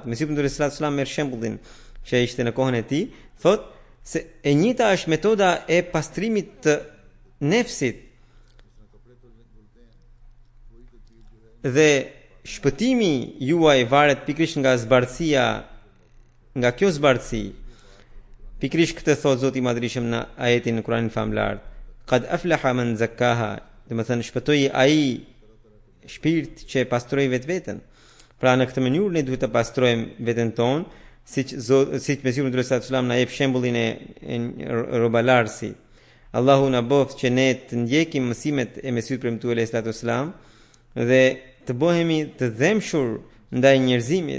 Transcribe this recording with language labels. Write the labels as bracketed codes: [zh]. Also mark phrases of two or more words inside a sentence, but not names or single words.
[sq] Mesiu [ar] صلى الله عليه وسلم [sq] merr shembullin që ishte në kohën e tij, thotë se e njëjta është metoda e pastrimit të nefsit. Dhe shpëtimi juaj varet pikërisht nga zbardësia, nga kjo zbardësi. Pikërisht këtë thot Zoti i Madhërisht në ajetin në Kur'anin famlar, [ar] قد أفلح من زكاها, [sq] do të thënë shpëtoi ai shpirt që e pastroi vetveten. Pra në këtë mënyrë ne duhet të pastrojmë veten tonë, siç Mesiu [ar] صلى الله عليه وسلم [sq] na jep shembullin e robalarsit. Allahu na bëft që ne të ndjekim mësimet e Mesiut premtuar [ar] عليه الصلاة والسلام [sq] dhe të bëhemi të dhemshur ndaj njerëzimit.